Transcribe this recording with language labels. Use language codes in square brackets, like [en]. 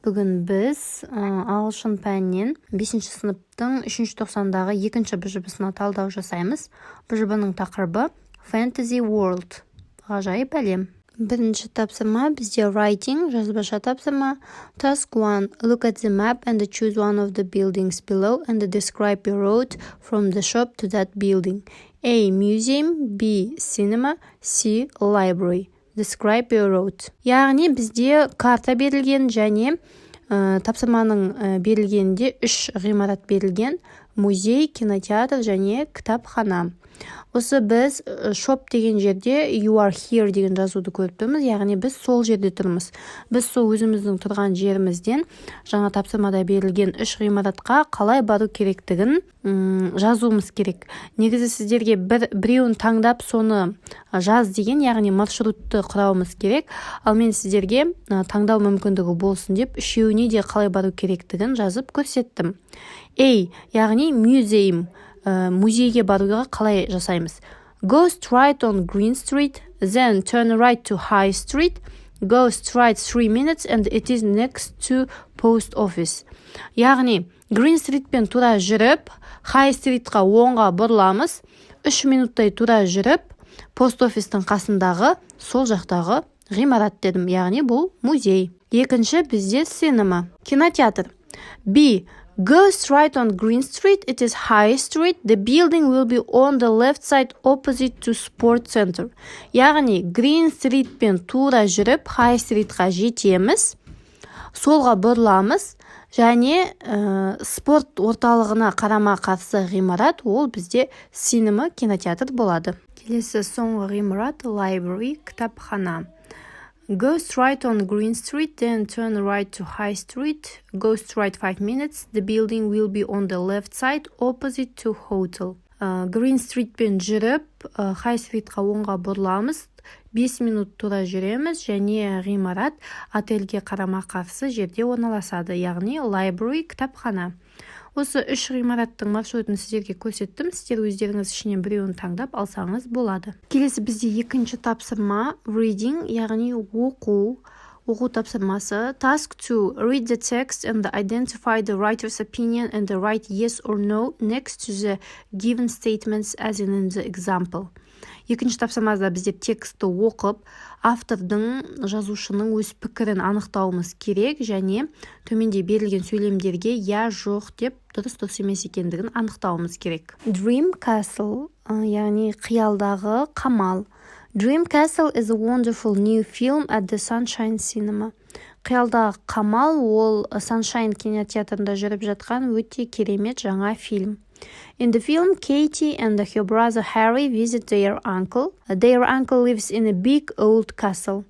[kk] Бүгін біз ағылшын пәнінен 5-ші сыныптың 3-ші тоқсандағы 2-ші БЖБ-сына талдау жасаймыз. БЖБ-ның тақырыбы [en] Fantasy World, [kk] ғажайып әлем. Бірінші тапсырма бізде writing, жазбаша тапсырма. [en] Task 1. Look at the map and choose one of the buildings below and describe your route from the shop to that building. A. Museum, B. Cinema, C. Library. Describe your route. [kk] Яғни бізде карта берілген және тапсырманың берілгенде 3 ғимарат берілген: музей, кинотеатр және кітапхана. Осы біз shop деген жерде [en] you are here [kk] деген жазуды көріп тұрмыз, яғни біз сол жерде тұрмыз. Біз сол өзіміздің тұрған жерімізден жаңа тапсырмада берілген 3 ғимаратқа қалай бару керектігін жазуымыз керек. Негізі сіздерге біреуін таңдап соны жаз деген, яғни маршрутты құрауымыз керек. Ал мен сіздерге таңдау мүмкіндігі болсын деп үшеуіне де қалай бару керектігін жазып көрсеттім. A, яғни museum, музейге баруға қалай жасаймыз? [en] Go straight on Green Street, then turn right to High Street, go straight 3 minutes and it is next to post office. [kk] Яғни Green Streetпен тура жүріп, High Streetқа оңға бұрыламыз, 3 минуттай тура жүріп, пост офистің қасындағы сол жақтағы ғимарат дедім, яғни бұл музей. Екінші бізде cinema, кинотеатр. [en] B. Go straight on Green Street, it is High Street, the building will be on the left side opposite to Sport Center. [kk] Яғни Green Streetпен тура жүріп, High Streetқа жетеміз, солға бұрыламыз, және спорт орталығына қарама қарсы ғимарат, ол бізде cinema, кинотеатр болады. Келесі соңғы ғимарат library, кітапхана. [en] Go straight on Green Street, then turn right to High Street. Go straight 5 minutes. The building will be on the left side, opposite to hotel. [kk] Green Streetпен жүріп, High Streetқа оңға бұрыламыз. 5 минут тура жүреміз, және ғимарат отельге қарама қарсы жерде орналасады, яғни library, кітапхана. Осы 3 ғимараттың маршрутын сіздерге көрсеттім. Сіздер өздеріңіз ішінен біреуін таңдап алсаңыз болады. Келесі бізде екінші тапсырма reading, яғни оқу тапсырмасы. [en] Task 2. Read the text and identify the writer's opinion and write yes or no next to the given statements as in the example. [kk] Екінші тапсырмада бізде текстті оқып, автордың, жазушының өз пікірін анықтауымыз керек, және төменде берілген сөйлемдерге я, жоқ деп дұрыс емес екендігін анықтауымыз керек. Dream Castle, яғни қиялдағы қамал. [en] Dream Castle is a wonderful new film at the Sunshine Cinema. [kk] Қиялдағы қамал ол Sunshine кинотеатрында жүріп жатқан өте керемет жаңа фильм. [en] In the film, Katie and her brother Harry visit their uncle. Their uncle lives in a big old castle.